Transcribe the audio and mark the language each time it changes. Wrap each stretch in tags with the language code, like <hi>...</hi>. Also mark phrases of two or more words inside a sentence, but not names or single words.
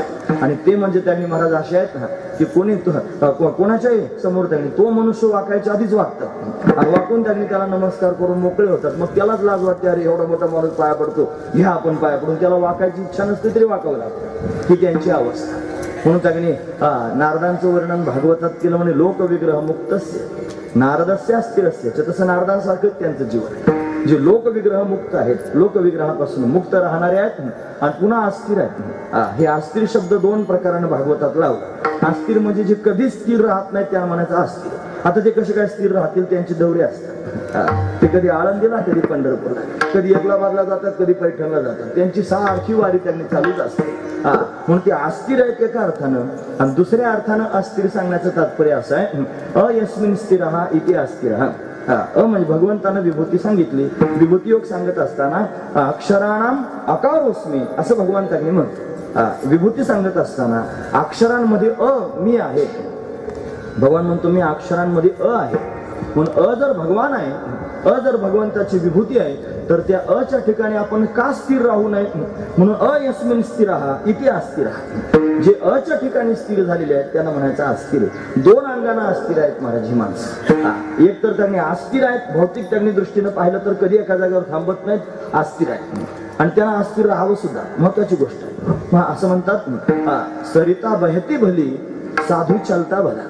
<mr>आणि ते म्हणजे त्यांनी महाराज असे आहेत ना की कोणी कोणाच्याही समोर त्यांनी तो मनुष्य वाकायच्या आधीच वागतात. वाकून त्यांनी त्याला नमस्कार करून मोकळे होतात. मग त्यालाच लाज वाटते, अरे एवढा मोठा माणूस पाया पडतो, घ्या आपण पाया पडून. त्याला वाकायची इच्छा नसते तरी वाकावं लागतं. ही त्यांची अवस्था. म्हणून त्यांनी नारदांचं वर्णन भागवतात केलं म्हणे</mr> <sa>लोकविग्रह मुक्तस्य नारदस्य अस्थिरस्य.</sa> <mr>तसं नारदांसारखंच त्यांचं जीवन आहे. जे लोकविग्रह मुक्त आहेत, लोकविग्रहापासून मुक्त राहणारे आहेत आणि पुन्हा अस्थिर आहेत. हे अस्थिर शब्द दोन प्रकाराने भागवतात लावला. अस्थिर म्हणजे जे कधीच स्थिर राहत नाही त्या म्हणायचं अस्थिर. आता ते कसे काय स्थिर राहतील, त्यांचे दौरे असतात. ते कधी आळंदीला, कधी पंढरपूरला, कधी एकलाबादला जातात, कधी पैठणला जातात. त्यांची सारखी वारी त्यांनी चालूच असते. म्हणून ते अस्थिर आहेत एका अर्थानं, आणि दुसऱ्या अर्थानं अस्थिर सांगण्याचं तात्पर्य असं आहे,</mr> <sa>अयस्मिन स्थिरः इति अस्थिरः.</sa> <mr>म्हणजे भगवंतानं विभूती सांगितली. विभूती योग सांगत असताना</mr> <sa>अक्षराणाम अकारोस्मी</sa> <mr>असं भगवंतांनी म्हणतो. विभूती सांगत असताना अक्षरांमध्ये मी आहे. भगवान म्हणतो मी अक्षरांमध्ये आहे. म्हणून जर भगवान आहे, जर भगवंताची विभूती आहे, तर त्या च्या ठिकाणी आपण का स्थिर राहू नये.</mr> <sa>म्हणून अयस्मिन स्थिरः इति अस्थिरः.</sa> <mr>जे च्या ठिकाणी स्थिर झालेले आहेत त्यांना म्हणायचं अस्थिर. दोन अंगाने अस्थिर आहेत महाराज ही माणसं. एक तर त्यांनी अस्थिर आहेत, भौतिक त्यांनी दृष्टीनं पाहिलं तर कधी एका जागेवर थांबत नाहीत, अस्थिर आहेत. आणि त्यांना अस्थिर राहावं सुद्धा महत्वाची गोष्ट आहे. असं म्हणतात</mr> <hi>सरिता बहती भली साधू चालता भला.</hi>